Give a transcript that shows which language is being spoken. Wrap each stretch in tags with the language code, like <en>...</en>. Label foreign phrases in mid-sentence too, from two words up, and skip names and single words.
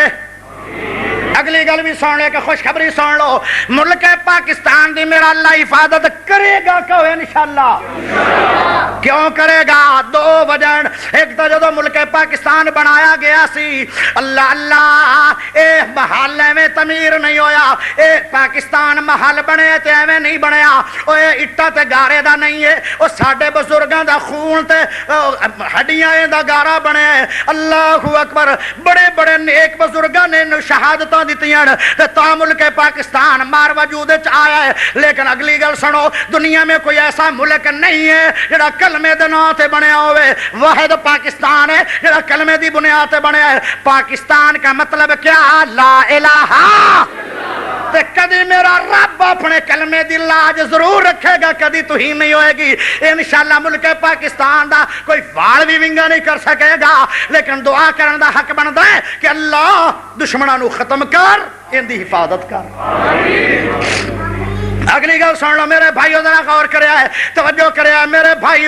<pa>اگلی گل بھی سن لے کہ خوشخبری سن لو، ملک پاکستان دی میرا اللہ حفاظت کرے گا کہ انشاءاللہ؟ کیوں کرے گا؟ 2 وجہ۔ ایک تو جدو ملک پاکستان بنایا گیا سی، اللہ اے محل میں تعمیر نہیں ہویا، اے پاکستان محل بنے تے ایویں نہیں بنیا، او اے اٹا تے گارے دا نہیں ہے، او ساڈے بزرگاں دا خون تے ہڈیاں دا گارا بنیا ہے۔ اللہ اکبر، بڑے بڑے نیک بزرگاں نے شہادتاں دتیاں تا ملک پاکستان مار وجود وچ آیا ہے۔ لیکن اگلی گل سنو، دنیا میں کوئی ایسا ملک نہیں ہے جڑا کلمے دے نام تے بنیا ہوئے، واحد پاکستان ہے جڑا کلمے دی بنیاد تے بنیا ہے۔</pa> <ur>پاکستان کا مطلب کیا؟</ur> <ar>لا الہ۔</ar> <pa>تے کدی میرا رب اپنے کلمے دی لاج ضرور رکھے گا، کدی توہین نہیں ہوئے گی انشاءاللہ۔ ملک پاکستان دا کوئی وال بھی ونگا نہیں کر سکے گا، لیکن دعا کرن دا حق بندا ہے کہ اللہ دشمناں نو ختم کر، ان دی حفاظت کر۔ اگلی گل سن لو میرے بھائیو، ذرا غور کریا ہے، توجہ کریا ہے میرے بھائیو۔</pa>